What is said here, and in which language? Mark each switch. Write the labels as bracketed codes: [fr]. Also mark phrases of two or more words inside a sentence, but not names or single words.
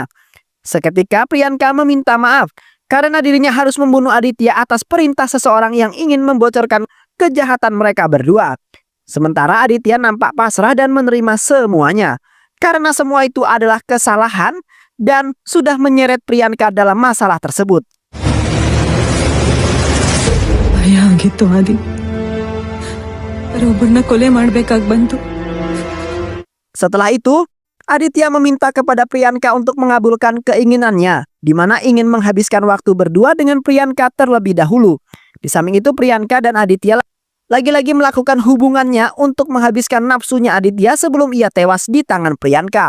[id] Seketika Priyanka meminta maaf karena dirinya harus membunuh Aditya atas perintah seseorang yang ingin membocorkan kejahatan mereka berdua. Sementara Aditya nampak pasrah dan menerima semuanya karena semua itu adalah kesalahan dan sudah menyeret Priyanka dalam masalah tersebut. [kn] ಭಯ ಆಗಿತ್ತು ಆದಿ. ಒಬ್ಬರನ್ನ ಕೊಲೆ ಮಾಡ್ಬೇಕಾಗಿ ಬಂತು. [id] Setelah itu, Aditya meminta kepada Priyanka untuk mengabulkan keinginannya, di mana ingin menghabiskan waktu berdua dengan Priyanka terlebih dahulu. Di samping itu Priyanka dan Aditya lagi-lagi melakukan hubungannya untuk menghabiskan nafsunya Aditya sebelum ia tewas di tangan Priyanka.